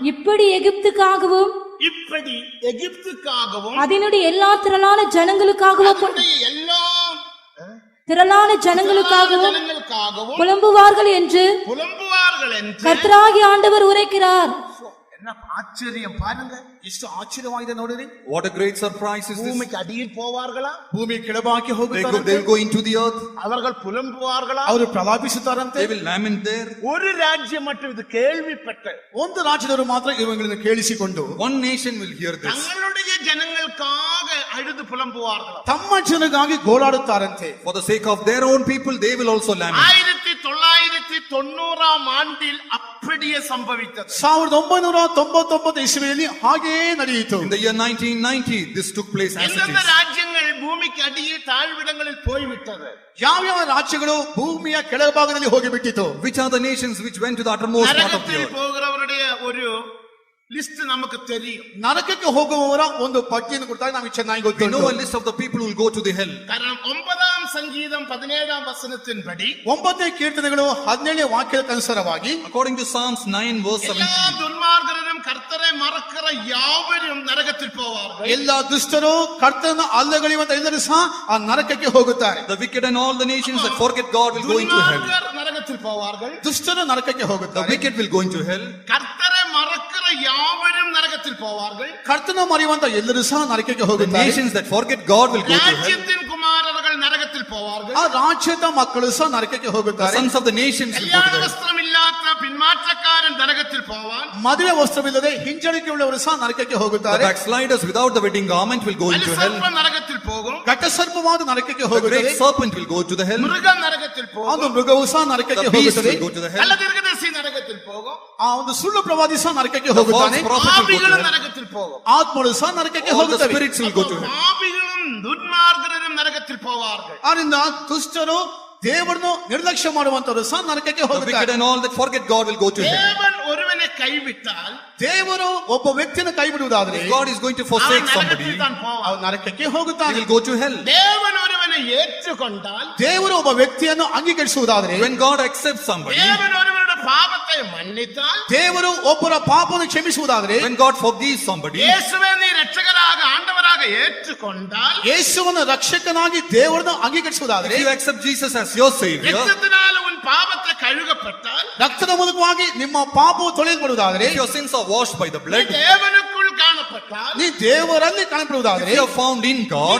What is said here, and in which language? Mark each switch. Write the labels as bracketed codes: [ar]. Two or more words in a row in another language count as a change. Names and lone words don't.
[ta] இப்படி எகிப்துக்காகவும் இப்படி எகிப்துக்காகவும் அதனுடைய எல்லா திரளான ஜனங்களுக்காகவும் அதனுடைய எல்லா திரளான ஜனங்களுக்காகவும் ஜனங்களுக்காகவும் புலம்புவார்கள் என்று புலம்புவார்கள் என்று கர்த்தராகிய ஆண்டவர் உரைக்கிறார். என்ன ஆச்சரியம் பாருங்க. [kn] ಎಷ್ಟು ಆಶ್ಚರ್ಯವಾಗಿದೆ ನೋಡಿರಿ. [en] What a great surprise is this. [ta] பூமிக்கு அடியில் போவார்களா? [kn] ಭೂಮಿ ಕೆಳಭಾಗಕ್ಕೆ [en] They [kn] ಹೋಗುತ್ತಾರೆ. [en] will go into the earth. [ta] அவர்கள் புலம்புவார்களா? [kn] ಅವರು ಪ್ರಲಾಪಿಸುತ್ತಾರಂತೆ. [en] They will lament there. [ta] ஒரு ராஜ்யம் மட்டும் இது கேள்விப்பட்ட [kn] ಒಂದು ರಾಜ್ಯದವರು ಮಾತ್ರ ಇವುಗಳನ್ನು ಕೇಳಿಸಿಕೊಂಡು [en] One nation will hear this. [ta] தங்களுடைய ஜனங்களுக்காக அழுது புலம்புவார்களா? [kn] ತಮ್ಮ ಜನಗಾಗಿ ಗೋಳಾಡುತ್ತಾರಂತೆ. [en] For the sake of their own people, they will also lament. [ta] 1990 ஆண்டில் அப்படியே சம்பவித்தது. [kn] 1999 ಇಸವಿಯಲ್ಲಿ ಹಾಗೆಯೇ ನಡೆಯಿತು. [en] In the year 1990, this took place as it [ta] எந்தெந்த [en] is. [ta] ராஜ்யங்கள் பூமிக்கு அடியில் தாழ்விடங்களில் போய்விட்டது? [kn] ಯಾವ್ಯಾವ ರಾಜ್ಯಗಳು ಭೂಮಿಯ ಕೆಳಭಾಗದಲ್ಲಿ ಹೋಗಿಬಿಟ್ಟಿತು? [en] Which are the nations which went to the uttermost part of the [ta] நரகத்தில் [en] earth? [ta] போகிறவருடைய ஒரு லிஸ்ட் நமக்கு தெரியும். [kn] ನರಕಕ್ಕೆ ಹೋಗುವವರ ಒಂದು ಪಟ್ಟಿಯನ್ನು ಕೊಡ್ತಾರೆ, ನಮಗೆ ಚೆನ್ನಾಗಿ [en] We [kn] ಗೊತ್ತು. [en] know a list of the people who will go to the hell. [ta] காரணம் 9ஆம் சங்கீதம் 17ஆம் வசனத்தின்படி [kn] 9ನೇ ಕೀರ್ತನೆಗಳು 17ನೇ ವಾಕ್ಯದ ಅನುಸಾರವಾಗಿ [en] According to Psalms 9 verse [ta] எல்லா [en] 17, [ta] துன்மார்க்கரும் கர்த்தரை மறக்கிற யாவரும் நரகத்தில் போவார்கள். [kn] ಎಲ್ಲ ದುಷ್ಟರು ಕರ್ತನ ಅಲ್ಲಗಳೆಯುವಂತ ಎಲ್ಲರೂ ಸಹ ಆ ನರಕಕ್ಕೆ ಹೋಗುತ್ತಾರೆ. [en] the wicked and all the nations that forget God will go into hell. [ta] துன்மார்க்கர் நரகத்தில் போவார்கள். [kn] ದುಷ್ಟರು ನರಕಕ್ಕೆ [en] The [kn] ಹೋಗುತ್ತಾರೆ. [en] wicked will go into hell. [ta] கர்த்தரை மறக்கிற யாவரும் நரகத்தில் போவார்கள். [kn] ಕರ್ತನ ಮರೆಯುವಂತ ಎಲ್ಲರೂ ಸಹ ನರಕಕ್ಕೆ [en] The [kn] ಹೋಗುತ್ತಾರೆ. [en] nations that forget God will go to hell. [ta] ராஜ்யத்தின் குமாரர்கள் நரகத்தில் போவார்கள். [kn] ಆ ರಾಜ್ಯದ ಮಕ್ಕಳು ಸಹ ನರಕಕ್ಕೆ [en] The [kn] ಹೋಗುತ್ತಾರೆ. [en] sons of the nations will go [ta] கல்யாண [en] to hell. [ta] வஸ்திரம் இல்லாத பின்மாற்றக்காரன் நரகத்தில் போவான். [kn] ಮದುವೆ ವಸ್ತ್ರವಿಲ್ಲದೆ ಹಿಂಜರಿಕೆ ಉಳ್ಳವರು ಸಹ ನರಕಕ್ಕೆ [en] The [kn] ಹೋಗುತ್ತಾರೆ. [en] backsliders without the wedding garment will go into hell. [ta] வலுசர்ப்பம் நரகத்தில் போகும். [kn] ಘಟಸರ್ಪವಾದ ನರಕಕ್ಕೆ [en] The [kn] ಹೋಗುತ್ತದೆ. [en] great serpent will go to the hell. [ta] மிருகம் நரகத்தில் [kn] ಅದು [ta] போகும். [kn] ಮೃಗವು ಸಹ ನರಕಕ್ಕೆ [en] The beast [kn] ಹೋಗುತ್ತದೆ. [en] will go to the hell. [ta] கள்ள தீர்க்கதரிசி நரகத்தில் போகும். [kn] ಆ ಒಂದು ಸುಳ್ಳು ಪ್ರವಾದಿ ಸಹ ನರಕಕ್ಕೆ [en] The false [kn] ಹೋಗುತ್ತಾನೆ. [en] prophet will go to [ta] பாவிகளும் [en] hell. [ta] நரகத்தில் போகும். [kn] ಆತ್ಮಗಳು ಸಹ ನರಕಕ್ಕೆ [en] All the [kn] ಹೋಗುತ್ತವೆ. [en] spirits will go to hell. [ta] பாவிகளும் துன்மார்க்கரும் நரகத்தில் போவார்கள். [kn] ಆದ್ರಿಂದ ದುಷ್ಟರು ದೇವರನ್ನು ನಿರ್ಲಕ್ಷ್ಯ ಮಾಡುವಂತವರು ಸಹ ನರಕಕ್ಕೆ [en] The wicked [kn] ಹೋಗುತ್ತಾರೆ. [en] and all that forget God will go to hell. [ta] தேவன் ஒருவனை கைவிட்டால் [kn] ದೇವರು ಒಬ್ಬ ವ್ಯಕ್ತಿಯನ್ನು ಕೈ ಬಿಡುವುದಾದ್ರೆ [en] If God is going to [ta] அவன் [en] forsake somebody, [ta] நரகத்தில் தான் போவான். [kn] ಅವನು ನರಕಕ್ಕೆ [en] he [kn] ಹೋಗುತ್ತಾನೆ. [en] will go to hell. [ta] தேவன் ஒருவனை ஏற்றுக்கொண்டால் [kn] ದೇವರು ಒಬ್ಬ ವ್ಯಕ್ತಿಯನ್ನು ಅಂಗೀಕರಿಸುವುದಾದ್ರೆ, [en] When God accepts somebody, [ta] தேவன் ஒருவனுடைய பாவத்தை மன்னித்தால் [kn] ದೇವರು ಒಬ್ಬರ ಪಾಪವನ್ನು ಕ್ಷಮಿಸುವುದಾದ್ರೆ, [en] when God forgives somebody, [ta] இயேசுவை நீ இரட்சகராக ஆண்டவராக ஏற்றுக்கொண்டால் [kn] ಯೇಸುವನ್ನು ರಕ್ಷಕನಾಗಿ ದೇವರನ್ನು ಅಂಗೀಕರಿಸುವುದಾದ್ರೆ, [en] if you accept Jesus as your savior, [ta] இரத்தத்தினால உன் பாவத்தை கழுகப்பட்டால் [kn] ರಕ್ತದ ಮೂಲಕವಾಗಿ ನಿಮ್ಮ ಪಾಪವು ತೊಳೆಯಲ್ಪಡುವುದಾದ್ರೆ, [en] if your sins are washed by the [ta] நீ [en] blood, [ta] தேவனுக்குள் காணப்பட்டால் [kn] ನೀ ದೇವರಲ್ಲಿ [en] if [kn] ಕಾಣப்படுವುದಾದ್ರೆ, [en] you are found in God,